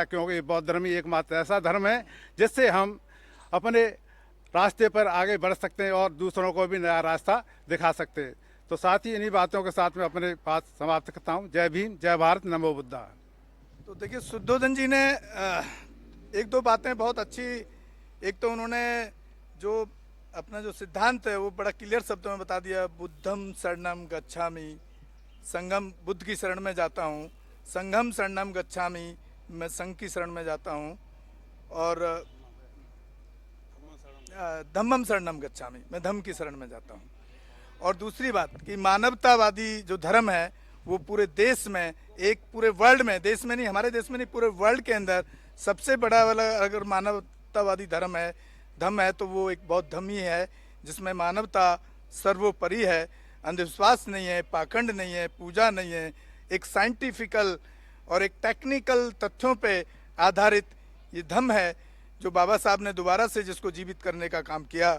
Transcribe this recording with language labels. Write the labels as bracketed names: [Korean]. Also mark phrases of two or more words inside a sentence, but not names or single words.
[Hindi] क्योंकि बौद्ध धर्म ही एकमात्र ऐसा धर्म है जिससे हम अपने रास्ते पर आगे बढ़ सकते हैं और दूसरों को भी नया रास्ता दिखा सकते हैं। तो साथ ही इन्हीं बातों के साथ मैं अपने बात समाप्त करता हूँ। जय भीम, जय भारत, नमो बुद्धा। तो देखिए, शुद्धोधन जी ने एक दो बातें बहुत अच्छी, एक तो उन्होंने जो अपना जो सिद्धांत है वो बड़ा क्लियर शब्दों में बता दिया। [Pali] बुद्धम शरणम गच्छामि, [Hindi] संगम, बुद्ध की शरण में जाता हूँ, [Pali] संगम शरणम गच्छामि, [Hindi] मैं संघ की शरण में जाता हूँ, और [Pali] धम्मम शरणम गच्छामि, [Hindi] मैं धम्म की शरण में जाता हूँ। और दूसरी बात कि मानवतावादी जो धर्म है वो पूरे देश में, एक पूरे वर्ल्ड में, देश में नहीं, हमारे देश में नहीं, पूरे वर्ल्ड के अंदर सबसे बड़ा वाला अगर मानवतावादी धर्म है तो वो एक बौद्ध धर्म ही है, जिसमें मानवता सर्वोपरि है, अंधविश्वास नहीं है, पाखंड नहीं है, पूजा नहीं है, एक साइंटिफिकल और एक टेक्निकल तथ्यों पे आधारित ये धर्म है जो बाबा साहब ने दोबारा से जिसको जीवित करने का काम किया।